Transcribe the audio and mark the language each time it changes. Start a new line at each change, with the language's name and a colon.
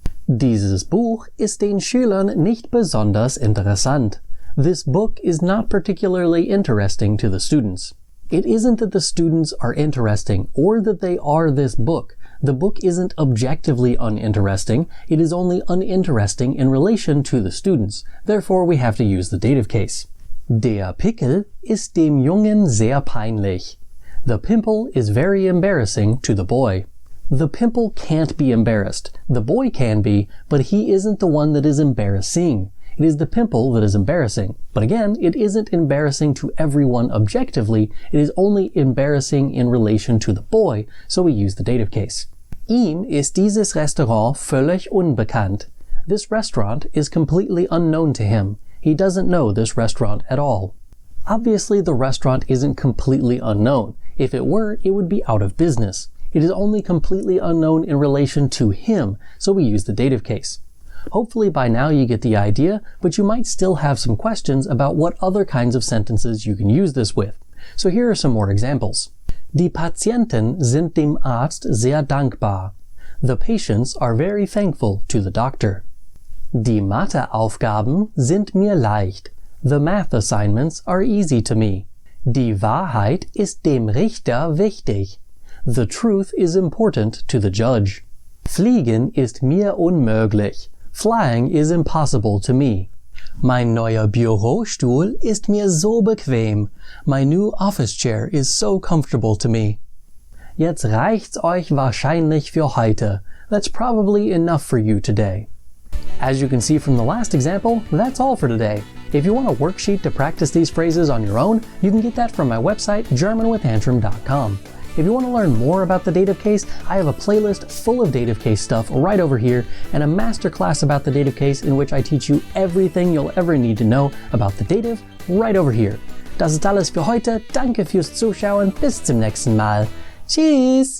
German: Dieses Buch ist den Schülern nicht besonders interessant.
English: This book is not particularly interesting to the students. It isn't that the students are interesting or that they are this book. The book isn't objectively uninteresting. It is only uninteresting in relation to the students. Therefore, we have to use the dative case.
German: Der Pickel ist dem Jungen sehr peinlich.
English: The pimple is very embarrassing to the boy. The pimple can't be embarrassed. The boy can be, but he isn't the one that is embarrassing. It is the pimple that is embarrassing. But again, it isn't embarrassing to everyone objectively. It is only embarrassing in relation to the boy, so we use the dative case.
German: Ihm ist dieses Restaurant völlig unbekannt.
English: This restaurant is completely unknown to him. He doesn't know this restaurant at all. Obviously, the restaurant isn't completely unknown. If it were, it would be out of business. It is only completely unknown in relation to him, so we use the dative case. Hopefully by now you get the idea, but you might still have some questions about what other kinds of sentences you can use this with. So here are some more examples.
German: Die Patienten sind dem Arzt sehr dankbar.
English: The patients are very thankful to the doctor.
German: Die Matheaufgaben sind mir leicht.
English: The math assignments are easy to me.
German: Die Wahrheit ist dem Richter wichtig.
English: The truth is important to the judge.
German: Fliegen ist mir unmöglich.
English: Flying is impossible to me.
German: Mein neuer Bürostuhl ist mir so bequem.
English: My new office chair is so comfortable to me.
German: Jetzt reicht's euch wahrscheinlich für heute.
English: That's probably enough for you today. As you can see from the last example, that's all for today. If you want a worksheet to practice these phrases on your own, you can get that from my website, GermanWithAntrim.com. If you want to learn more about the dative case, I have a playlist full of dative case stuff right over here, and a masterclass about the dative case in which I teach you everything you'll ever need to know about the dative right over here.
German: Das ist alles für heute. Danke fürs Zuschauen. Bis zum nächsten Mal. Tschüss!